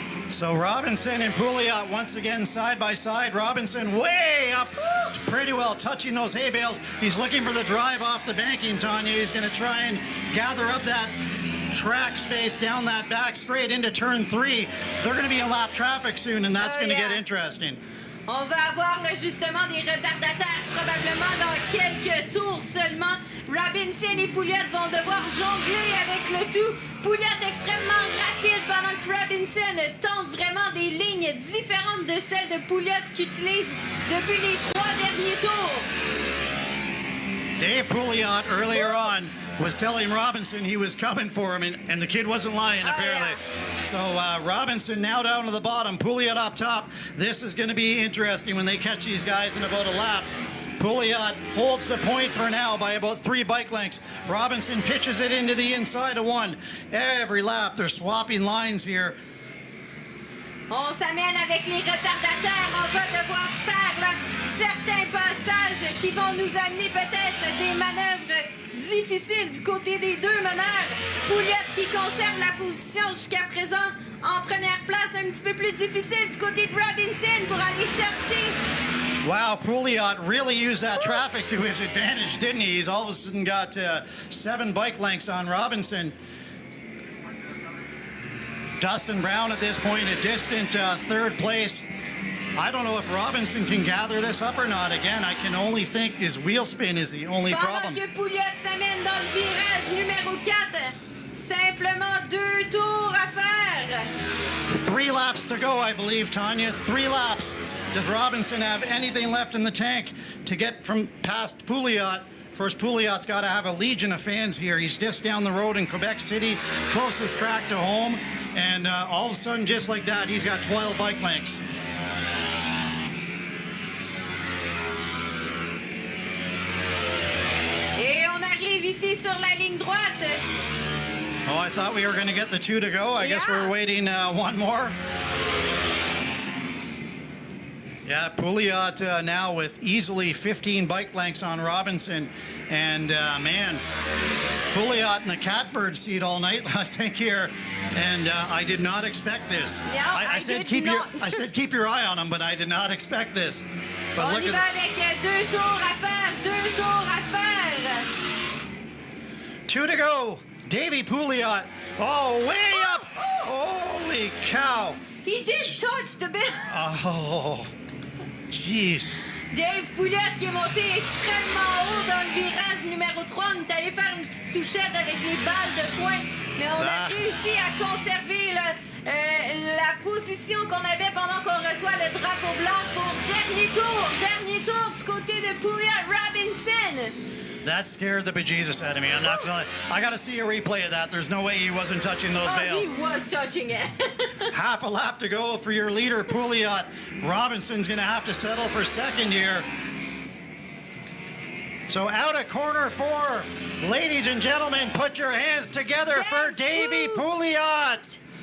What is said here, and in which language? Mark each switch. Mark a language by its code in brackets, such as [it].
[en] So Robinson and Pouliot once again side by side. Robinson way up, pretty well touching those hay bales. He's looking for the drive off the banking, Tanya. He's going to try and gather up that track space down that back straight into turn 3. They're going to be in lap traffic soon, and that's going to get interesting. [fr] On va avoir justement des retardataires probablement dans quelques tours seulement. Robinson et Pouliot vont devoir jongler avec le tout. Pouliot extrêmement rapide pendant que Robinson tente vraiment des lignes différentes de celles de Pouliot qu'utilise depuis les 3 derniers tours. [en] Dave Pouliot earlier on was telling Robinson he was coming for him, and the kid wasn't lying, apparently. So Robinson now down to the bottom, Pouliot up top. This is going to be interesting when they catch these guys in about a lap. Pouliot holds the point for now by about 3 bike lengths. Robinson pitches it into the inside of 1. Every lap, they're swapping lines here. [fr] On s'amène avec les retardataires. On va devoir faire là, certains passages qui vont nous amener peut-être des manœuvres difficiles du côté des deux meneurs. Pouliot qui conserve la position jusqu'à présent en première place, un petit peu plus difficile du côté de Robinson pour aller chercher. [en] Wow, Pouliot really used that traffic to his advantage, didn't he? He's all of a sudden got 7 bike lengths on Robinson. Dustin Brown at this point, a distant 3rd place. I don't know if Robinson can gather this up or not. Again, I can only think his wheel spin is the only problem. [fr] Pendant que Pouliot s'amène dans le virage numéro 4, simplement 2 tours à faire. [en] 3 laps to go, I believe, Tanya. 3 laps. Does Robinson have anything left in the tank to get from past Pouliot? First, Pouliot's got to have a legion of fans here. He's just down the road in Quebec City, closest track to home. And all of a sudden, just like that, he's got 12 bike lengths. [fr] Et on arrive ici sur la ligne droite. [en] Oh, I thought we were going to get the 2 to go. I guess we're waiting 1 more. Yeah, Pouliot now with easily 15 bike lengths on Robinson. And, man, Pouliot in the catbird seat all night, I think, here. And I did not expect this. No, I said keep your eye on him, but I did not expect this. But [fr] On [en] look [fr] y va [en] at [fr] avec 2 tours à faire, 2 tours à faire. [en] 2 to go. Davy Pouliot. Oh, way up. Holy cow. He did touch the bit. Oh, jeez. [fr] Dave Pouliot qui est monté extrêmement haut dans le virage numéro 3. On est allé faire une petite touchette avec les balles de poing, mais on a réussi à conserver la position qu'on avait pendant qu'on reçoit le drapeau blanc pour dernier tour du côté de Pouliot Robinson. [en] That scared the bejesus out of me. I'm not gonna. I got to see a replay of that. There's no way he wasn't touching those bales. He was touching it. Half a lap to go for your leader, Pouliot. Robinson's going to have to settle for 2nd here. So out of corner 4, ladies and gentlemen, put your hands together for Davy Pouliot.